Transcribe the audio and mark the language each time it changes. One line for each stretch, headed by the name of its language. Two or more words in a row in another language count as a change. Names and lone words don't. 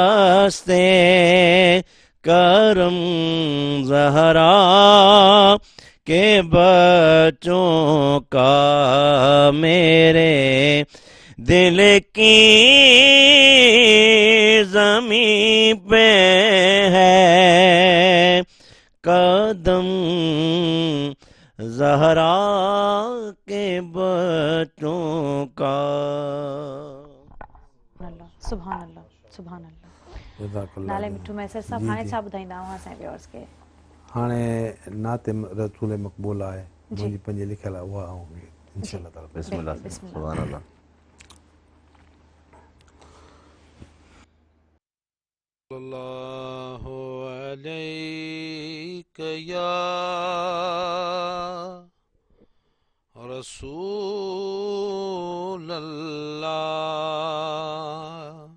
Urdu: دستے کرم زہرا کے بچوں کا میرے دل کی زمین پہ ہے قدم زہرا کے بچوں کا.
Arabic: سبحان اللہ سبحان اللہ. جزاک اللہ.
Sindhi: नाले मिठू मैसर साहब हाणे छा ॿुधाईंदा हुआ असांजे व्यूअर्स खे? हाणे नात रसूल मक़बूल आहे मुंहिंजी पंहिंजी लिखियल आहे उहा ऐं
Arabic: إن شاء الله تعالى. بسم الله سبحان الله. صلى الله عليك يا رسول الله